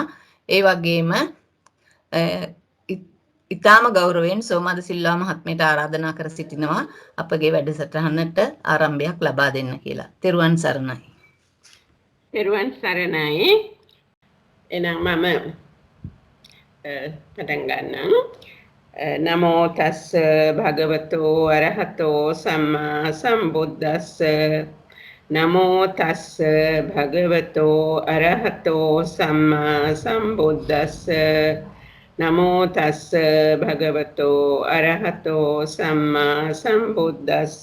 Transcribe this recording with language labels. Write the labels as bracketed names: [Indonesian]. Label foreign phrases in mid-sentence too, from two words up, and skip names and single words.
[Sinhala] ඒ වගේම ඉතාම ගෞරවයෙන් සෝමාද සිල්වා මහත්මයට ආරාධනා කර සිටිනවා අපගේ වැඩසටහනට ආරම්භයක් ලබා දෙන්න කියලා. තෙරුවන් සරණයි. තෙරුවන් සරණයි. එහෙනම් මම පටන් ගන්නම්. [Pali] නමෝ තස්ස භගවතෝ අරහතෝ සම්මා සම්බුද්දස්ස. නමෝ තස්ස භගවතෝ අරහතෝ සම්මා සම්බුද්දස්ස. නමෝ තස්ස භගවතෝ අරහතෝ සම්මා සම්බුද්දස්ස.